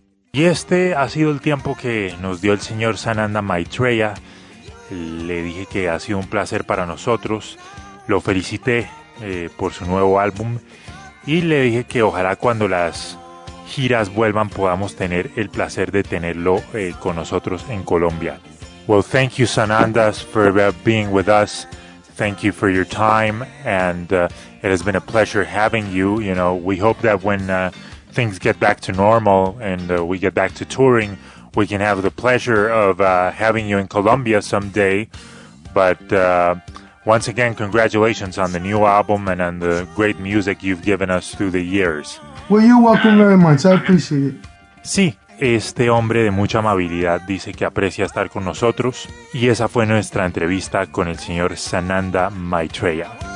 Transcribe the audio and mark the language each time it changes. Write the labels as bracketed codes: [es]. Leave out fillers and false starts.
[es] Y este ha sido el tiempo que nos dio el señor Sananda Maitreya. Le dije que ha sido un placer para nosotros. Lo felicité por su nuevo álbum y le dije que ojalá cuando las giras vuelvan podamos tener el placer de tenerlo con nosotros en Colombia. [en] Well, thank you, Sananda, for being with us. Thank you for your time, and it has been a pleasure having you. You know, we hope that when things get back to normal and we get back to touring, we can have the pleasure of having you in Colombia someday. But once again, congratulations on the new album and on the great music you've given us through the years. Well, you're welcome very much. I appreciate it. [es] Sí, este hombre de mucha amabilidad dice que aprecia estar con nosotros. Y esa fue nuestra entrevista con el señor Sananda Maitreya.